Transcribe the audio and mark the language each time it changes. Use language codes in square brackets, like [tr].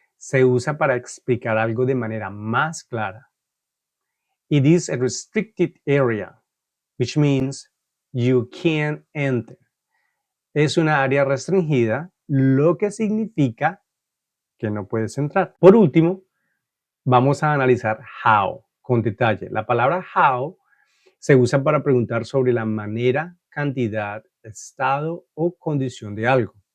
[es] Se usa para explicar algo de manera más clara. [en] It is a restricted area, which means you can't enter. [es] Es una área restringida, lo que significa que no puedes entrar. Por último, vamos a analizar how con detalle. La palabra how se usa para preguntar sobre la manera, cantidad, estado o condición de algo.